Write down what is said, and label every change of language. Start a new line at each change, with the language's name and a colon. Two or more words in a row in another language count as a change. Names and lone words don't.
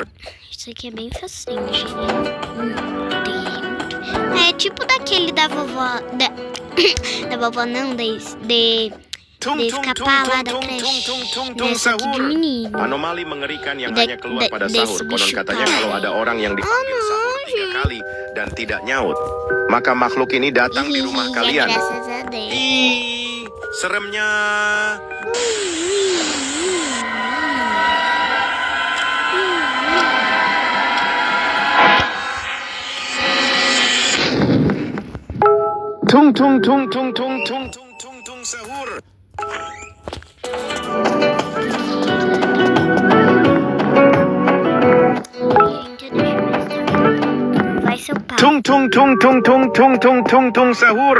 Portuguese: Isso aqui é bem facinho, gente. É tipo daquele da vovó. Da vovó não, de escapar lá da creche. Nessa aqui de menino.
Indonesian: Anomali mengerikan yang Da- hanya keluar da- pada
Portuguese: desse
Indonesian: sahur. Konon
Portuguese: bicho
Indonesian: katanya
Portuguese: pai.
Indonesian: kalau ada orang yang dipanggil sahur 3 kali dan tidak nyaut, maka makhluk ini datang di rumah Ih, kalian.
Portuguese: graças a Deus.
Indonesian: Ih, seremnya. Tung tung tung tung tung tung tung tung tung sahur.
Portuguese: Vai seu pau.
Indonesian: Tung tung tung tung tung tung tung tung tung sahur.